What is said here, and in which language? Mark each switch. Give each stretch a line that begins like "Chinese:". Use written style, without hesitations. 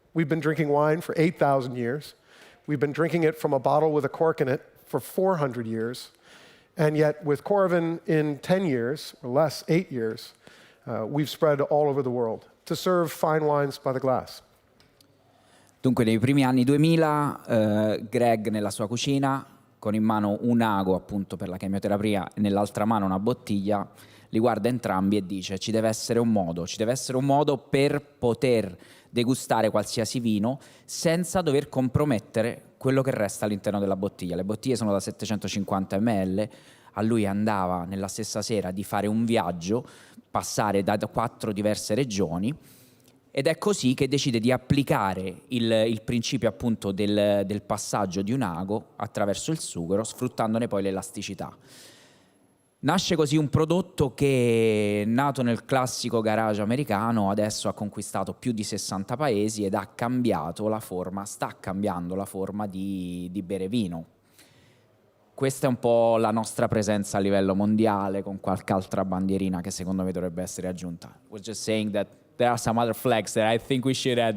English: We've been drinking wine for 8,000 years. We've been drinking it from a bottle with a cork in it for 400 years. And yet with Coravin in 10 years, or less, 8 years, we've spread all over the world to serve fine wines by the glass.
Italian: Dunque nei primi anni 2000 Greg nella sua cucina, con in mano un ago appunto per la chemioterapia e nell'altra mano una bottiglia, li guarda entrambi e dice ci deve essere un modo per poter degustare qualsiasi vino senza dover compromettere quello che resta all'interno della bottiglia. Le bottiglie sono da 750 ml, a lui andava nella stessa sera di fare un viaggio, passare da 4 diverse regioni, ed è così che decide di applicare il principio appunto del passaggio di un ago attraverso il sughero, sfruttandone poi l'elasticità. Nasce così un prodotto che, nato nel classico garage americano, adesso ha conquistato più di 60 paesi ed ha cambiato la forma, sta cambiando la forma di bere vino. Questa è un po' la nostra presenza a livello mondiale, con qualche altra bandierina che secondo me dovrebbe essere aggiunta.
English: We're just saying that there are some other flags that I think we should add.